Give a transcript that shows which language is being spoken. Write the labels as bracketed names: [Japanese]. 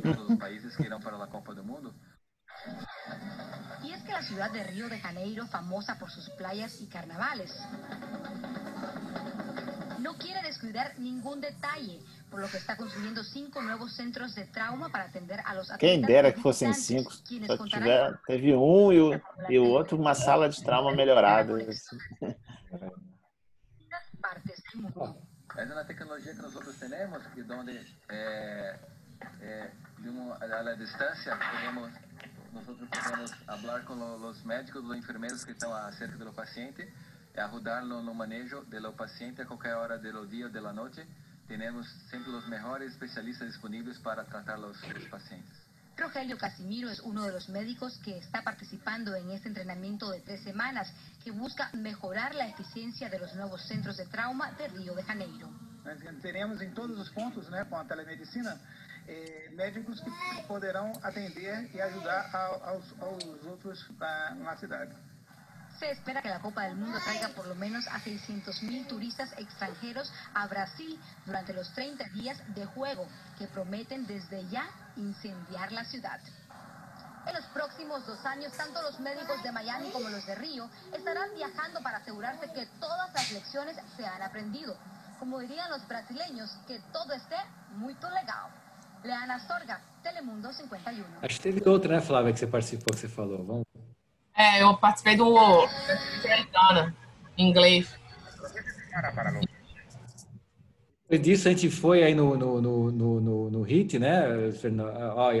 [Spanish] De todos los países que irán para la Copa del Mundo. Y es que la ciudad de Río de Janeiro, famosa por sus playas y carnavales, no quiere descuidar ningún detalle, por lo que está construyendo 5 nuevos centros de trauma para atender a los [Portuguese] Quem dera que fossem 5. Teve um e o outro uma sala de trauma melhorada. [Spanish] Partes del mundo. [Portuguese] Essa é a tecnologia que nós temos, que onde [Spanish] a la distância nosotros podemos hablar con los médicos, los enfermeros que están cerca del paciente, ayudarlo en el manejo del paciente a cualquier hora del día o de la noche. Tenemos siempre los mejores especialistas disponibles para tratar los pacientes. Rogelio Casimiro es uno de los médicos que está participando en este entrenamiento de 3 semanas que busca mejorar la eficiencia de los nuevos centros de trauma de Río de Janeiro. [Portuguese] Teremos em todos os pontos, né, com a telemedicina, médicos que poderão atender e ajudar aos outros na cidade. [Spanish] Se espera que la Copa del Mundo traiga por lo menos a 600.000 turistas extranjeros a Brasil durante los 30 días de juego, que prometen desde ya incendiar la ciudad. En los próximos 2 años, tanto los médicos de Miami como los de Río estarán viajando para asegurarse que todas las lecciones se han aprendido. Como dirían los brasileños, que todo esté muy legal. Leana Astorga, Telemundo 51. [Portuguese] Acho que teve outra, né, Flávia, que você participou, que você falou. Vamos. Eu participei do Americana, em inglês. Depois disso, a gente foi aí no HIT, né, Fernando?